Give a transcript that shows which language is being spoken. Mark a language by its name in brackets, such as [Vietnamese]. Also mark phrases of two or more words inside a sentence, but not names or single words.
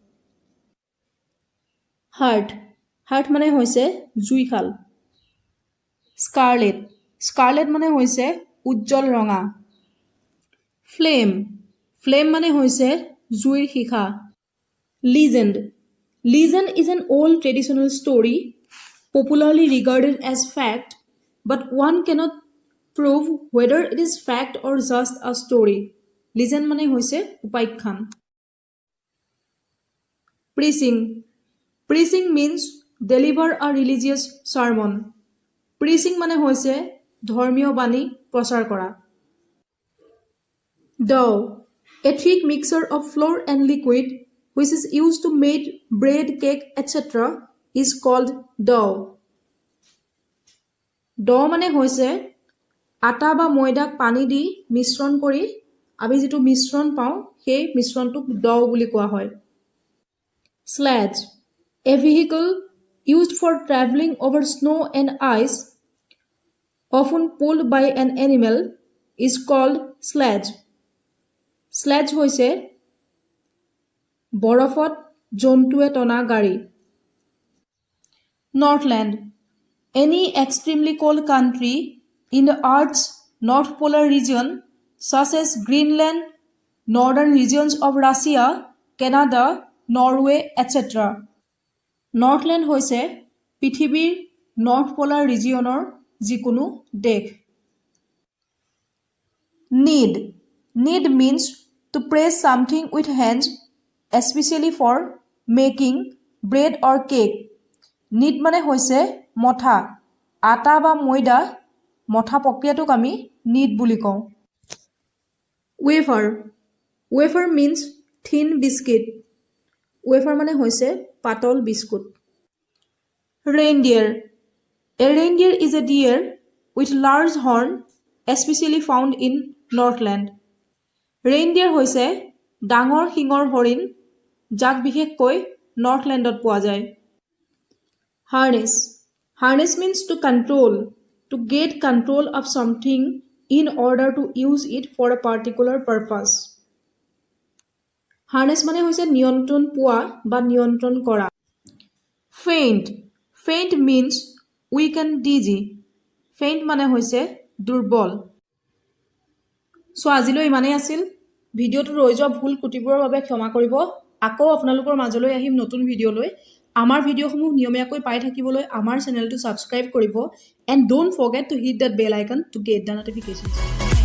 [English] hearth hearth [Assamese] মানে হৈছে জুইশাল [English] scarlet scarlet [Assamese] মানে হৈছে উজ্জ্বল ৰঙা [English] flame flame [Assamese] মানে হৈছে জুইৰ শিখা [English] legend legend is an old traditional story popularly regarded as fact but one cannot prove whether it is fact or just a story legend [Assamese] মানে হৈছে উপাখ্যান [English] preaching preaching means deliver a religious sermon preaching [Assamese] মানে হৈছে ধৰ্মীয় বাণী প্ৰচাৰ কৰা [English] dough a thick mixture of flour and liquid which is used to make bread cake etc is called dough dough [Assamese] মানে হৈছে আটা বা ময়দাক পানী দি মিশ্ৰণ কৰি আমি যেটো মিশ্ৰণ পাওঁ সেই মিশ্ৰণটোক dough বুলি কোৱা হয় [English] sledge a vehicle used for traveling over snow and ice often pulled by an animal is called sledge sledge হৈছে [Assamese] বৰফত জন্তুৱে টনা গাড়ী [English] Northland any extremely cold country in the Earth's North Polar region such as Greenland, northern regions of Russia, Canada, Norway, etc. Northland [Assamese] হৈছে পৃথিৱীৰ [English] North Polar regionৰ [Assamese] যিকোনো দেশ [English] Knead Knead means to press something with hands especially for making bread or cake Knead [Assamese] মানে হৈছে মথা আটা বা ময়দা মথা প্ৰক্ৰিয়াটোক আমি knead বুলি কওঁ [English] wafer wafer means thin biscuit [Assamese] wafer মানে হৈছে পাতল বিস্কুট [English] reindeer a reindeer is a deer with large horn especially found in Northland reindeer হৈছে [Assamese] ডাঙৰ শিঙৰ হৰিণ যাক বিশেষকৈ নৰ্থলেণ্ডত পোৱা যায় [English] harness harness means to control to get control of something in order to use it for a particular purpose harness [Assamese] মানে হৈছে নিয়ন্ত্ৰণ পোৱা বা নিয়ন্ত্ৰণ কৰা [English] faint faint means weak and dizzy faint [Assamese] মানে হৈছে দুৰ্বল সো আজিলৈ ইমানেই আছিল ভিডিওটো ৰৈ যোৱা ভুল ত্ৰুটিবোৰৰ বাবে ক্ষমা কৰিব আকৌ আপোনালোকৰ মাজলৈ আহিম নতুন ভিডিও লৈ আমাৰ ভিডিওসমূহ নিয়মীয়াকৈ পাই থাকিবলৈ আমাৰ চেনেলটো সাবস্ক্ৰাইব কৰিব [English] and don't forget to hit that bell icon to get the notifications